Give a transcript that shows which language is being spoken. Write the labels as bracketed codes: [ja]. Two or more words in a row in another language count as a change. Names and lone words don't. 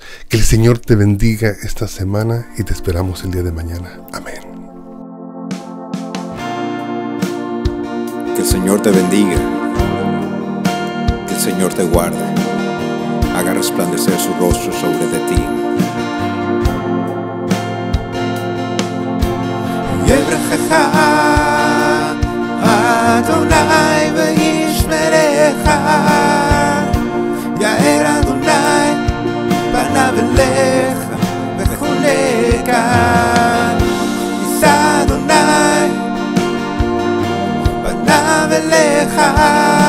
[es] Que el Señor te bendiga esta semana y te esperamos el día de mañana. Amén. Que el Señor te bendiga, que el Señor te guarde, haga resplandecer su rostro sobre de ti. [he] יברכך אדוני וישמרך, יאר אדוני פניו אליך וחונקה, יישא אדוני פניו אליך